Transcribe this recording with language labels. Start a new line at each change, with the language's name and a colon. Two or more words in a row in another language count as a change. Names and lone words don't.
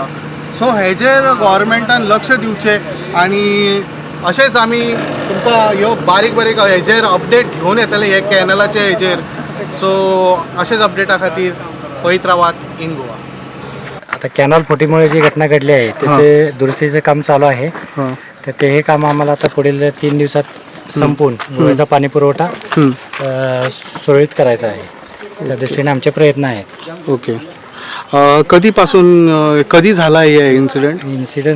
Konkani: सो हेजेर गव्हर्मेंटान लक्ष दिवचें आणि अशेंच आमी तुमकां ह्यो बारीक हेजेर अपडेट घेवन येतले हे कॅनलाचे हेजेर. सो अशेच अपडेटा खातीर पळयत रावात इन गोवा.
Marathi: आता कॅनल फुटीमुळे जी घटना घडली आहे त्याचे दुरुस्तीचं काम चालू आहे. तर ते हे काम आम्हाला आता पुढील 3 दिवसात संपवून गोव्याचा पाणी पुरवठा सुरळीत करायचा आहे. त्या दृष्टीने आमचे प्रयत्न आहेत. ओके. कधी झाला हे इन्सिडेंट?